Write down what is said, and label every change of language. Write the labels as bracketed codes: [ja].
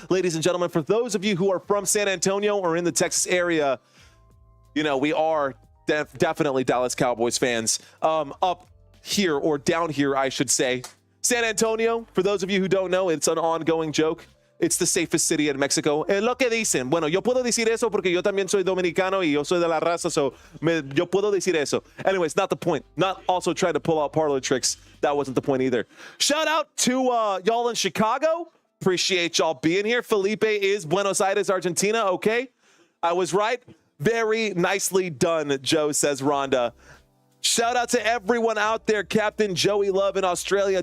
[en] Ladies and gentlemen, for those of you who are from San Antonio or in the Texas area, you know, we are definitely Dallas Cowboys fans. Up here, or down here, I should say. San Antonio, for those of you who don't know, it's an ongoing joke. It's the safest city in Mexico. [es] Es lo que dicen. Bueno, yo puedo decir eso porque yo también soy dominicano y yo soy de la raza, so yo puedo decir eso. [en] Anyways, not the point. Not also trying to pull out parlor tricks. That wasn't the point either. Shout out to y'all in Chicago. Appreciate y'all being here. Felipe is Buenos Aires, Argentina. Okay, I was right. Very nicely done, Joe, says Rhonda. Shout out to everyone out there. Captain Joey Love in Australia.